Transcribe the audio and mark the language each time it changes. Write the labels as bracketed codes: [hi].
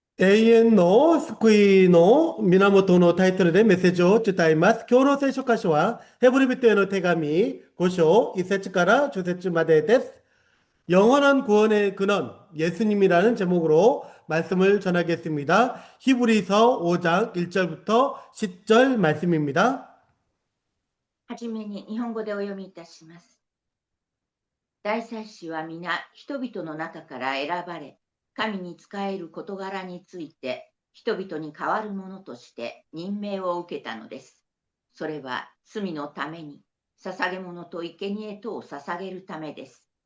[ja] 永遠の救いの源のタイトルでメッセージを伝えます。今日の聖書箇所は、ヘブル人への手紙5章1節から10節までです。 [ko] 영원한 구원의 근원, 예수님이라는 제목으로 말씀을 전하겠습니다. 히브리서 5장 1절부터 10절 말씀입니다. [ja] はじめに日本語でお読みいたします。大祭司は皆人々の中から選ばれ、神に仕える事柄について人々に代わるものとして任命を受けたのです。それは罪のために、捧げ物と生贄とを捧げるためです。